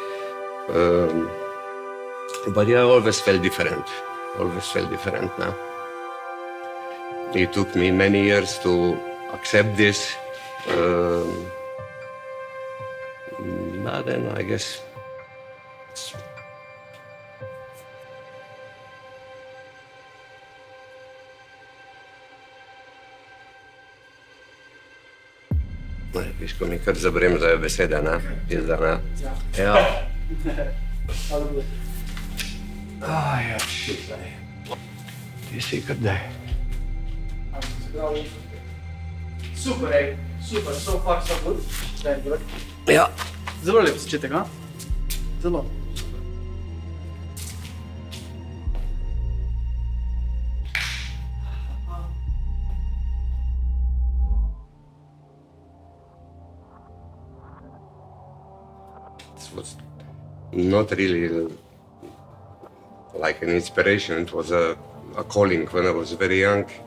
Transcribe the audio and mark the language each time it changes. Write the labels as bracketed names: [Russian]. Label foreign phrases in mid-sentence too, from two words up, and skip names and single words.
[English] But yeah, I always felt different. Always felt different now. It took me many years to accept this. But then I guess [Slovenian] viš, ko mi kar zabremzajo besede, ne? Pizda, ne? Ja. All good. Ja, shit, ej. Ti si kar daj. Super, ej. [English] Super, so far so good. Very good. [Slovenian] Ja. Zelo lep začetek, a? Zelo. [English] It was not really like an inspiration, it was a calling when I was very young.